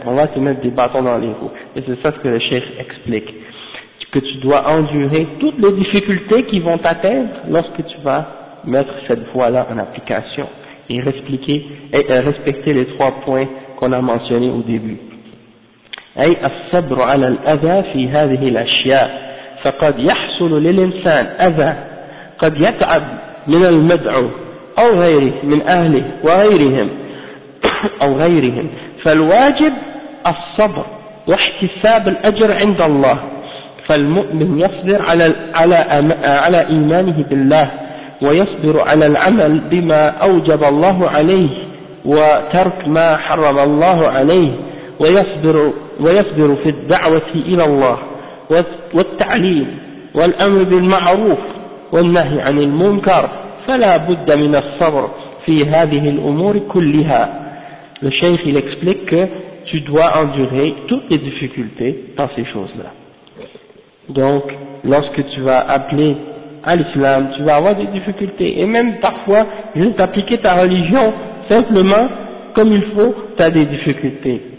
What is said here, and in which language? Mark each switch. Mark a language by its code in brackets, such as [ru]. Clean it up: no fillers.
[fr] On va te mettre des bâtons dans les roues. Et c'est ça ce que le cheikh explique. Que tu dois endurer toutes les difficultés qui vont t'atteindre lorsque tu vas mettre cette voie-là en application et respecter les trois points qu'on a mentionnés au début. [ar] أي الصبر على الأذى في هذه الأشياء فقد يحصل للإنسان أذى قد يتعب من المدعو أو غيره من أهله وغيرهم أو غيرهم. فالواجب الصبر واحتساب الأجر عند الله. فالمؤمن يصبر على إيمانه بالله ويصبر على العمل بما أوجب الله عليه وترك ما حرم الله عليه، ويصبر في الدعوة إلى الله والتعليم والأمر بالمعروف والنهي عن المنكر. فلا بد من الصبر في هذه الأمور كلها. [fr] الشيخ يكسبليك tu dois endurer toutes les difficultés dans ces choses-là. Donc, lorsque tu vas appeler à l'islam, tu vas avoir des difficultés. Et même parfois, juste appliquer ta religion simplement comme il faut, tu as des difficultés.